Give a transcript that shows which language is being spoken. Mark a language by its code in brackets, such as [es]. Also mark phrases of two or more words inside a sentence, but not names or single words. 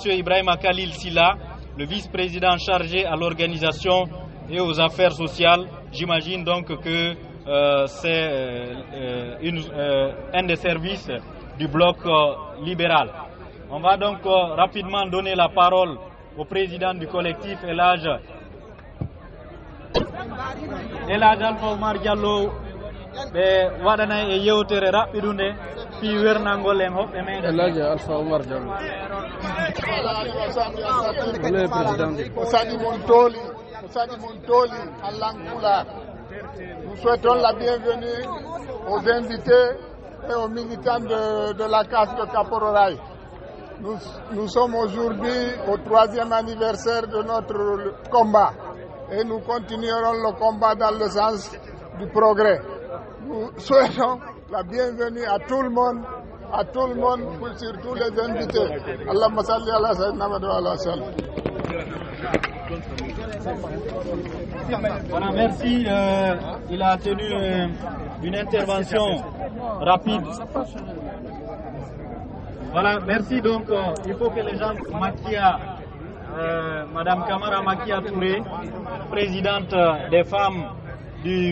[fr] Ibrahima Khalil Silla, le vice-président chargé à l'organisation et aux affaires sociales. J'imagine donc que c'est un des services du bloc libéral. On va donc rapidement donner la parole au président du collectif, Elhaj Alpha Oumar Diallo. [ff] Ɓe waɗana e yewtere raɓɓiɗunde fi wernangol en hoɓɓe meɗen. Elhaj Alpha Oumar Diallo. O saɗi mon tooli [fr] en langue pulaar. Nous souhaitons la bienvenue aux invités et aux militants de la case de Kapororaï. Nous sommes aujourd'hui au 3e anniversaire de notre combat et nous continuerons le combat dans le sens du progrès. Nous souhaitons la bienvenue à tout le monde, surtout les invités. [ar] اللهم صل على سيدنا محمد و على سلم. [fr] Voilà, merci. Il a tenu une intervention rapide. Voilà, merci. Donc, il faut que les gens maquillent Madame Kamara Makia Touré, présidente des femmes du